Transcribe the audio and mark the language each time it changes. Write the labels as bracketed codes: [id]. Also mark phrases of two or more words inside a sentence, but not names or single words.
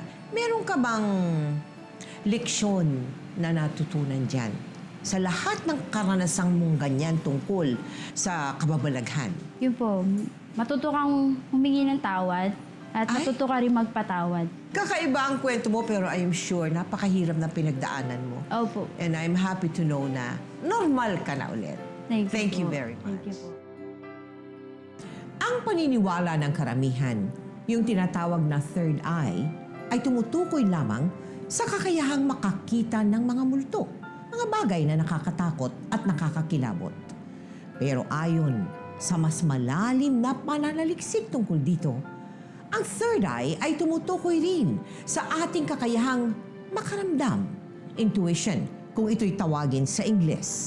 [tl] Meron ka bang leksyon na natutunan dyan? Sa lahat ng karanasang mong ganyan tungkol sa kababalaghan? Yun po. Matuto kang humingi ng tawad at matuto ka rin magpatawad. Kakaiba ang kwento mo pero [en] I am sure [tl] napakahirap na pinagdaanan mo. Opo. [en] And I'm happy to know [tl] na normal ka na ulit. [en] Thank you [tl] po. [en] very much. Thank you po. [tl] Ang paniniwala ng karamihan, yung tinatawag na [en] third eye, [tl] ay tumutukoy lamang sa kakayahang makakita ng mga multo, mga bagay na nakakatakot at nakakakilabot. Pero ayon sa mas malalim na pananaliksik tungkol dito, ang [en] third eye [tl] ay tumutukoy rin sa ating kakayahang makaramdam, intuition, kung ito'y tawagin sa Ingles.